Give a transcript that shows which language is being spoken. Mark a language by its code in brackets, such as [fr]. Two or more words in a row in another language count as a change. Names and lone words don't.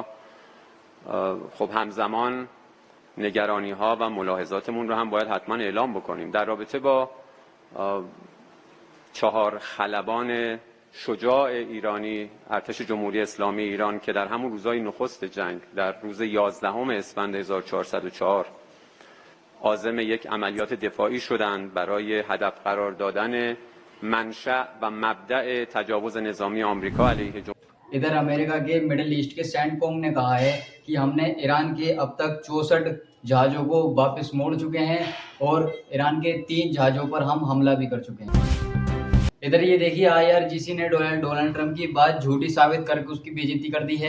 [fa] خب همزمان نگرانی ها و ملاحظاتمون رو هم باید حتما اعلام بکنیم در رابطه با 4 خلبان شجاع ایرانی ارتش جمهوری اسلامی ایران که در همون روزهای نخست جنگ در روز 11 اسفند 1404 عازم یک عملیات دفاعی شدند برای هدف قرار دادن منشأ و مبدأ تجاوز نظامی آمریکا علیه [hi] इधर अमेरिका के मिडिल ईस्ट के सेंटकॉम ने कहा है कि हमने ईरान के अब तक 64 जहाज़ों को वापस मोड़ चुके हैं और ईरान के 3 जहाज़ों पर हम हमला भी कर चुके हैं। इधर ये देखिए, IRGC ने डोनाल्ड ट्रंप की बात झूठी साबित करके उसकी बेइज्जती कर दी है।